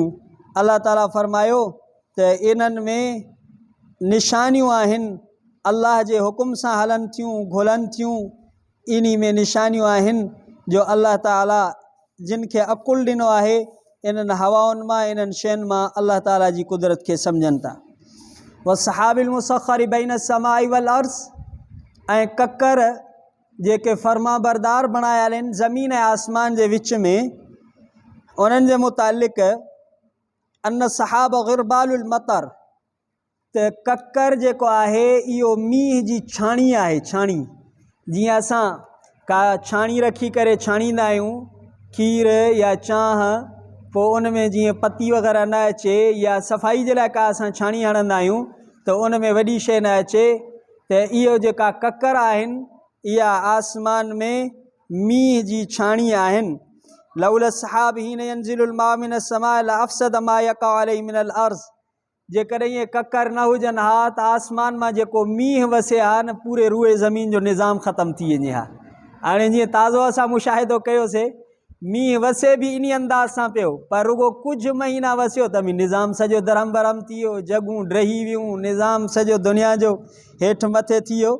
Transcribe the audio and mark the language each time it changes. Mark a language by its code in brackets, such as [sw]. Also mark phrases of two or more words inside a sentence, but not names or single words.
[sd] अल्लाह ताला फ़रमायो त इन्हनि में निशानियूं आहिनि, अल्लाह जे हुकुम सां हलनि थियूं, घुलनि थियूं। इन में निशानियूं आहिनि जो अल्लाह ताला जिन खे अक़ुलु ॾिनो आहे इन्हनि हवाउनि मां, इन्हनि शयुनि मां अल्लाह ताला जी कुदरत खे सम्झनि था। [ar] والسحاب المسخر بين السماء والأرض, [sd] ऐं ककर जेके फ़र्मा बरदार बणायल आहिनि ज़मीन ऐं आसमान जे विच में, उन्हनि जे मुतालिक़ [ar] أن السحاب غربال المطر, [sd] त ककर जेको आहे इहो मींहं जी छाणी आहे। छाणी जीअं असां का छाणी रखी करे छाणींदा आहियूं खीर या चांहि, पोइ उन में जीअं पती वग़ैरह न अचे या सफ़ाई जे लाइ का असां छाणी हणंदा आहियूं त उन में वॾी शइ न अचे, त इहो जेका ककर आहिनि इहा आसमान में मींहं जी छाणी आहिनि। [ar] لولا السحاب حين ينزل الماء من السماء لأفسد ما يقع عليه من الأرض, [sd] जेकॾहिं इहे ककर न हुजनि हा त आसमान मां जेको मींहं वसे हा न पूरे रूए ज़मीन जो निज़ाम ख़तमु थी वञे हा। हाणे जीअं ताज़ो असां मुशाहिदो कयोसीं, मींहं वसे बि इन अंदाज़ सां पियो, पर रुगो कुझु महीना वसियो त बि निज़ाम सॼो दरम बरम थी वियो, जॻहूं ड्रही वियूं, निज़ाम सॼो दुनिया जो हेठि मथे थी वियो।